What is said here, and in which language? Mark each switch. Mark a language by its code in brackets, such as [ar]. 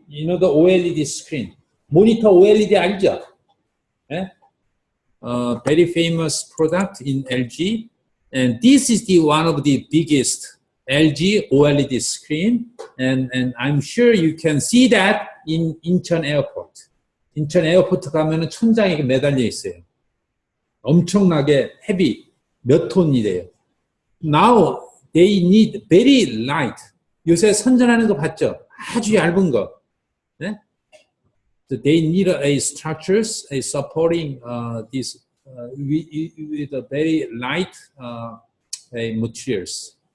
[en] You know the OLED screen. Monitor OLED 알죠? Very famous product in LG, and this is the one of the biggest LG OLED screen, and I'm sure you can see that in Incheon Airport. [ko] 인천 에어포트 가면은 천장에 매달려 있어요. 엄청나게 헤비, 몇 톤이래요. [en] Now they need very light. [ko] 요새 선전하는 거 봤죠? 아주 얇은 거. 네? [en] So they need a structures, a supporting this with a very light materials.